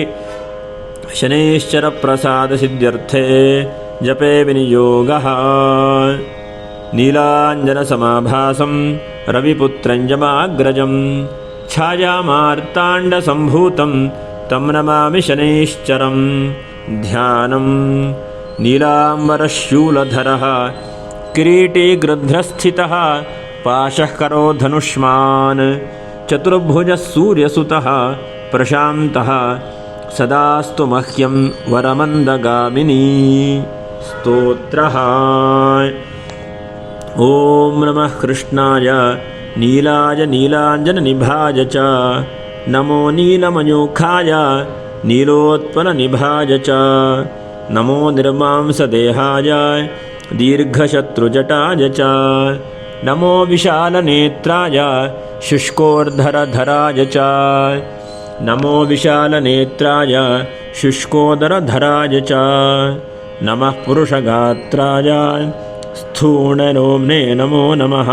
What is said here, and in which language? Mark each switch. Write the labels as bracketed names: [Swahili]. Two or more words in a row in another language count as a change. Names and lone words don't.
[Sanskrit] ಶನೈಶ್ಚರ ಪ್ರಸಾದ ಸಿದ್ಧ್ಯರ್ಥೆ ಜಪೇ ವಿನಿಯೋಗಃ. ನೀಲಾಂಜನ ಸಮಾಭಾಸಂ ರವಿಪುತ್ರಂಜಮಾಗ್ರಜಂ ಛಾಯಾಮಾರ್ತಾಂಡ ಸಂಭೂತಂ ತಂ ನಮಾಮಿ ಶನೈಶ್ಚರಂ. ಧ್ಯಾನಂ ನೀಲಾಂಬರಶೂಲಧರಃ ಕಿರೀಟಿ ಗೃಧ್ರಸ್ಥಿತಃ ಪಾಶಃ ಕರೋ ಧನುಷ್ಮಾನ್ ಚತುರ್ಭುಜ ಸೂರ್ಯಸುತಃ ಪ್ರಶಾಂತಃ ಸದಾಸ್ತು ಮಹ್ಯಂ ವರಮಂದಗಾಮಿನಿ. ಸ್ತೋತ್ರಃ. ಓಂ ನಮಃ ಕೃಷ್ಣಾಯ ನೀಲಾಯ ನೀಲಾಂಜನ ನಿಭಾಯ ಚ ನಮೋ ನೀಲಮಯೂಖಾಯ ನೀಲೋತ್ಪಲ ನಿಭಾಯ ಚ ನಮೋ ನಿರ್ಮಾಂಸದೇಹಾಯ ದೀರ್ಘಶತ್ರುಜಟಾಯ ಚ ನಮೋ ವಿಶಾಲನೇತ್ರಾಯ ಶುಷ್ಕೋರ್ಧರಧರಾಯ ಚ ನಮೋ ವಿಶಾಲನೇತ್ರಾಯ ಶುಷ್ಕೋದರಧರಾಯ ಚ ನಮಃ ಪುರುಷಗಾತ್ರಾಯ ಸ್ಥೂಣರೋಮ್ನೇ ನಮೋ ನಮಃ.